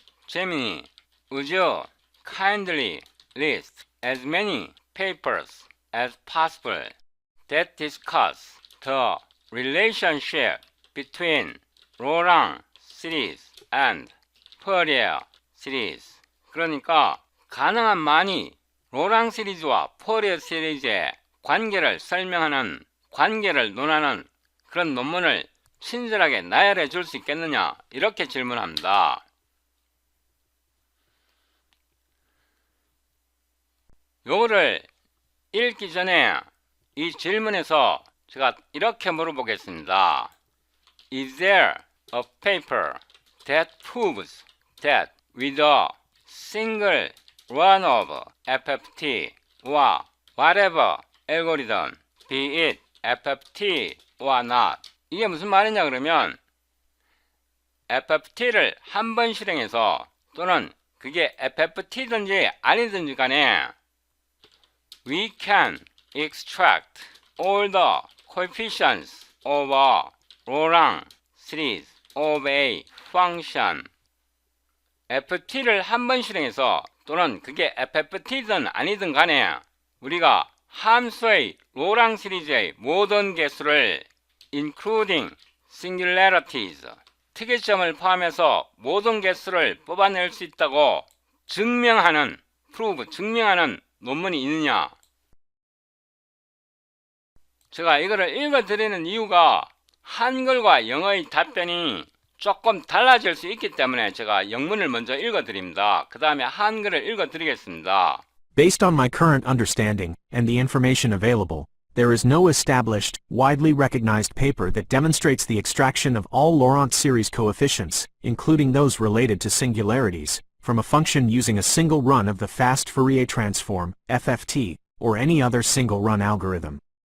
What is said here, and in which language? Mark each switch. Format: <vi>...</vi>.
<en>재민이, would you kindly list as many papers as possible that discuss the relationship between Laurent series and Fourier series.</en> <ko>그러니까 가능한 많이 로랑 시리즈와 포리어 시리즈의 관계를 설명하는, 관계를 논하는 그런 논문을 친절하게 나열해 줄 수 있겠느냐, 이렇게 질문합니다. 요거를 읽기 전에 이 질문에서 제가 이렇게 물어보겠습니다.</ko> <en>Is there a paper that proves that with a single run of FFT or whatever algorithm, be it FFT or not.</en> <ko>이게 무슨 말이냐 그러면 FFT를 한 번 실행해서 또는 그게 FFT든지 아니든지 간에</ko> <en>we can extract all the coefficients of a Laurent series of a function.</en> <ko>FT를 한 번 실행해서 또는 그게 FFT든 아니든 간에 우리가 함수의 로랑 시리즈의 모든 개수를</ko> <en>including singularities,</en> <ko>특이점을 포함해서 모든 개수를 뽑아낼 수 있다고 증명하는, 증명하는 논문이 있느냐. 제가 이거를 읽어드리는 이유가 한글과 영어의 답변이 조금 달라질 수 있기 때문에 제가 영문을 먼저 읽어드립니다. 그 다음에 한글을 읽어드리겠습니다.</ko> <en>Based on my current understanding, and the information available, there is no established, widely recognized paper that demonstrates the extraction of all Laurent series coefficients, including those related to singularities, from a function using a single run of the fast Fourier transform, FFT, or any other single-run algorithm.</en>